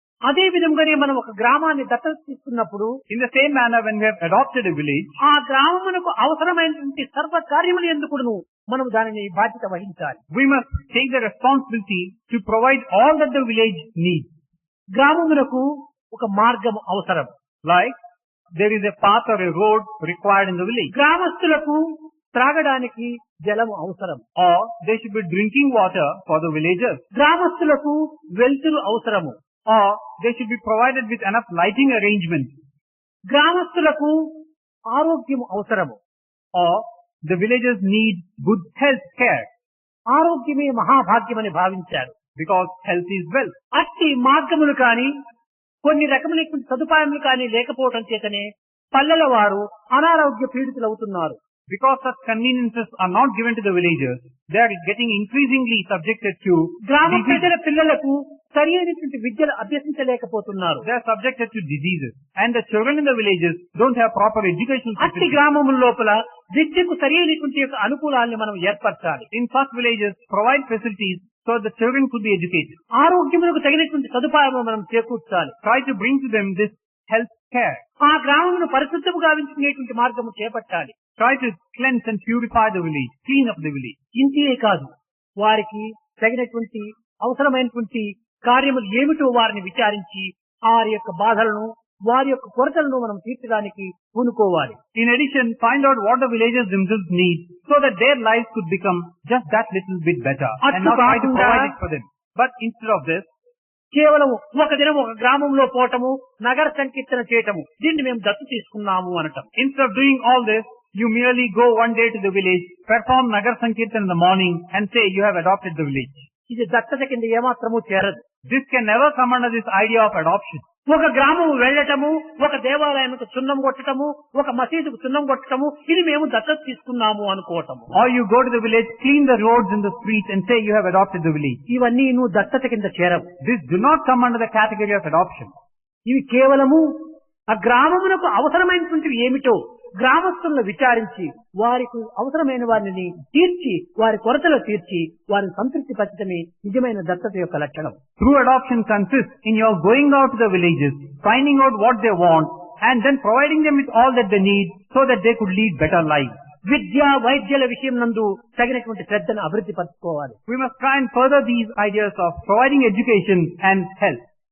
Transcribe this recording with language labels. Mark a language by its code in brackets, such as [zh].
[te] అదే విధంగానే మనం ఒక గ్రామాన్ని దత్తత తీసుకున్నప్పుడు [en] In the same manner, when we have adopted a village, [te] ఆ గ్రామమునకు అవసరమైనటువంటి సర్వ కార్యములు ఎందుకును మనం దానిని బాధ్యత వహించాలి. [en] we must take the responsibility to provide all that the village needs. [te] గ్రామమునకు ఒక మార్గం అవసరం. [en] Like, there is a path or a road required in the village. [te] గ్రామస్తులకు త్రాగడానికి జలము అవసరం. [en] Or there should be drinking water for the villagers. [te] గ్రామస్తులకు వెలుతురు అవసరము. [en] Or they should be provided with enough lighting arrangements. [te] గ్రామస్తులకు ఆరోగ్యం అవసరము. [en] Or the villagers need good health care. [te] ఆరోగ్యమే మహాభాగ్యమని భావించారు. [en] Because health is wealth. [te] అట్టి మార్గములు కాని కొన్ని రకములైన సదుపాయములు కాని లేకపోవడం చేతనే పల్లెల వారు అనారోగ్య పీడితులు అవుతున్నారు. [en] Because such conveniences are not given to the villagers, they are getting increasingly subjected to [te] గ్రామ [en] diseases. [te] ప్రజల పిల్లలకు సరి అయినటువంటి విద్యలు అభ్యసించలేకపోతున్నారు. [en] They are subjected to diseases. And the children in the villages don't have proper educational [te] అట్టి [en] facilities. [te] గ్రామముల లోపల విద్యకు సరి అయినటువంటి యొక్క అనుకూలాన్ని మనం ఏర్పరచాలి. [en] In such villages, provide facilities so the children could be educated. [te] ఆరోగ్యములకు తగినటువంటి సదుపాయము మనం చేకూర్చాలి. [en] Try to bring to them this health care. [te] ఆ గ్రామమును పరిశుద్ధము గావించుకునేటువంటి మార్గము చేపట్టాలి. [en] Try to cleanse and purify the village, clean up the village. [te] ఇంతే కాదు, వారికి తగినటువంటి అవసరమైనటువంటి కార్యములు ఏమిటో వారిని విచారించి వారి యొక్క బాధలను వారి యొక్క కొరతలను మనం తీర్చడానికి పూనుకోవాలి. [en] In addition, find out what the villagers themselves need so that their lives could become just that little bit better and not try to provide it for them. But instead of this, [te] కేవలం ఒక దినం ఒక గ్రామంలో పోవటము, నగర సంకీర్తన చేయటము, దీన్ని మేము దత్తు తీసుకున్నాము అనటం. [en] instead of doing all this, you merely go one day to the village, perform Nagar Sankirtan in the morning and say you have adopted the village. [te] ఇది దత్తత కింద ఏమాత్రము చేరదు. [en] This can never come under this idea of adoption. [te] ఒక గ్రామము వెళ్ళటము, ఒక దేవాలయానికి సున్నం కొట్టటము, ఒక మసీదుకు సున్నం కొట్టటము, ఇది మేము దత్తత తీసుకున్నాము అనుకోవటము. [en] Or you go to the village, clean the roads in the streets and say you have adopted the village. [te] ఇవన్నీ నువ్వు దత్తత కింద చేరవు. [en] This do not come under the category of adoption. [te] ఇవి కేవలము ఆ గ్రామమునకు అవసరమైనటువంటివి ఏమిటో గ్రామస్తులను విచారించి వారికి అవసరమైన వారిని తీర్చి వారి కొరతలు తీర్చి వారిని సంతృప్తి పరచడమే నిజమైన దత్తత యొక్క లక్షణం. [en] True adoption consists in your going out to the villages, finding out what they want and then providing them with all that they need so that they could lead better lives. [te] విద్య వైద్యాల విషయం నందు తగినటువంటి శ్రద్ధను అభివృద్ధి పరచుకోవాలి. [en] We must try and further these ideas of providing education and health.